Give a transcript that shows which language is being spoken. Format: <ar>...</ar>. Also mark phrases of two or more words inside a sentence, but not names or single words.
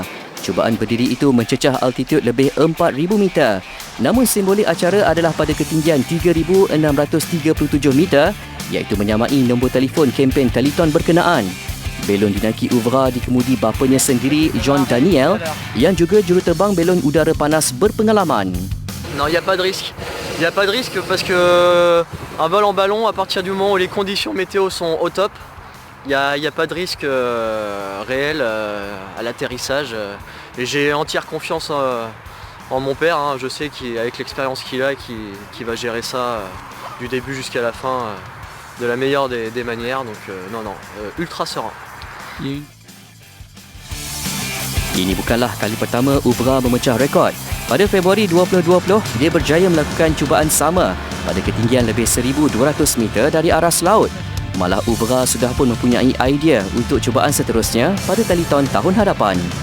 <ms>Cubaan berdiri itu mencecah altitud lebih 4,000 meter. Namun simbolik acara adalah pada ketinggian 3,637 meter, iaitu menyamai nombor telefon kempen telethon berkenaan. Belon dinaiki Ovra dikemudi bapanya sendiri, John Daniel, yang juga juruterbang belon udara panas berpengalaman.</ms> <fr>Non, il n'y a pas de risque. Il n'y a pas de risque parce que un vol en ballon, à partir du moment où les conditions météo sont au top, il n'y a pas de risque réel à l'atterrissage. Et j'ai entière confiance en mon père. Hein. Je sais qu'avec l'expérience qu'il a, qu'il va gérer ça du début jusqu'à la fin de la meilleure des manières. Donc ultra serein.</fr> <ms>Ini bukanlah kali pertama Ovra memecah rekod. Pada Februari 2020, dia berjaya melakukan cubaan sama pada ketinggian lebih 1,200 meter dari aras laut. Malah Ovra sudah pun mempunyai idea untuk cubaan seterusnya pada telethon tahun hadapan.</ms>